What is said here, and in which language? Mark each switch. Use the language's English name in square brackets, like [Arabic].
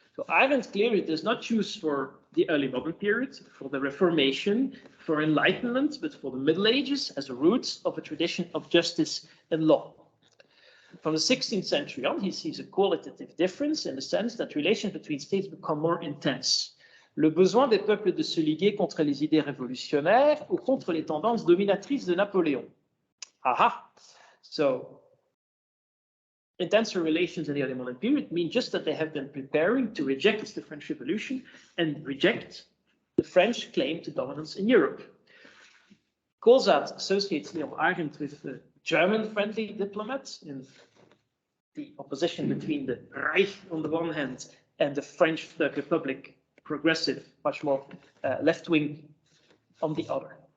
[English] So Arendt clearly does not choose for the early modern period, for the Reformation, for Enlightenment, but for the Middle Ages as a root of a tradition of justice and law. From the 16th century on, he sees a qualitative difference in the sense that relations between states become more intense. [French] Le besoin des peuples de se liguer contre les idées révolutionnaires ou contre les tendances dominatrices de Napoléon. [English] Aha! So, intenser relations in the early modern period mean just that they have been preparing to reject the French Revolution and reject the French claim to dominance in Europe. Koolzaat associates Léon Arendt with the German-friendly diplomat in the opposition between the Reich on the one hand and the French Third Republic, progressive, much more left-wing on the other.